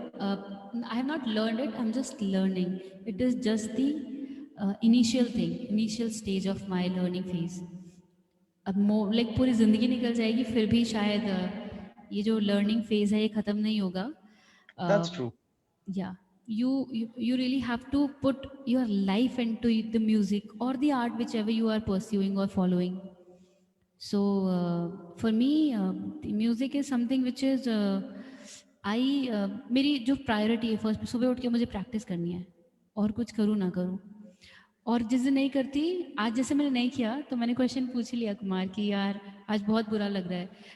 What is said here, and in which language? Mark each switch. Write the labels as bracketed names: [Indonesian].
[English] I have not learned it, I'm just learning. It is just the initial thing, initial stage of my learning phase. [Hindi] अब like पूरी ज़िंदगी निकल जाएगी फिर भी शायद ये जो लर्निंग फेज है ये ख़त्म नहीं होगा. [English] That's true. Yeah, you really have to put your life into the music or the art whichever you are pursuing or following. So for me, the music is something which is [Hindi] मेरी जो priority है, first सुबह उठ के मुझे practice करनी है, और कुछ करूँ ना करूँ. और जिस दिन नहीं करती, आज जैसे मैंने नहीं किया तो मैंने क्वेश्चन पूछ ही लिया कुमार कि यार आज बहुत बुरा लग रहा है.